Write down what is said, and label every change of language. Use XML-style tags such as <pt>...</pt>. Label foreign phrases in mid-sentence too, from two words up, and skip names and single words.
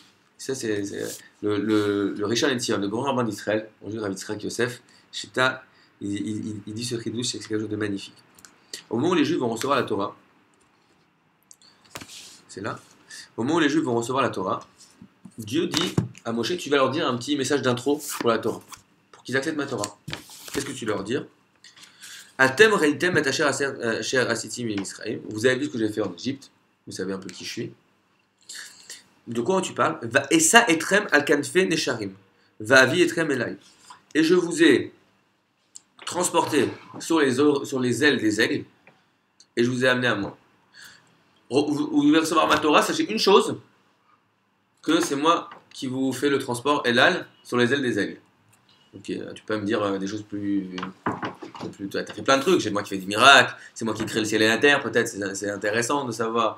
<fr>Ça, c'est le Rishon LeZion, le grand rabbin d'Israël, bonjour Rav Yitzhak Yosef, Shita, il dit ce chidouche, c'est quelque chose de magnifique. Au moment où les Juifs vont recevoir la Torah, c'est là, au moment où les Juifs vont recevoir la Torah, Dieu dit à Moshe, tu vas leur dire un petit message d'intro pour la Torah, pour qu'ils acceptent ma Torah. Qu'est-ce que tu leur dis?</fr> <he>אתם ראיתם את אשר עשיתי Israël.</he> <fr>Vous avez vu ce que j'ai fait en Égypte, vous savez un peu qui je suis. De quoi tu parles?</fr> <he>ואשא אתכם על כנפי נשרים. ואביא אתכם אלי.</he> <fr>Et je vous ai transporté sur les ailes des aigles et je vous ai amené à moi. Vous devez recevoir ma Torah, sachez une chose, que c'est moi qui vous fais le transport elal sur les ailes des aigles. Ok, tu peux me dire des choses plus tu as fait plein de trucs, c'est moi qui fais des miracles, c'est moi qui crée le ciel et la terre, peut-être c'est intéressant de savoir.</fr>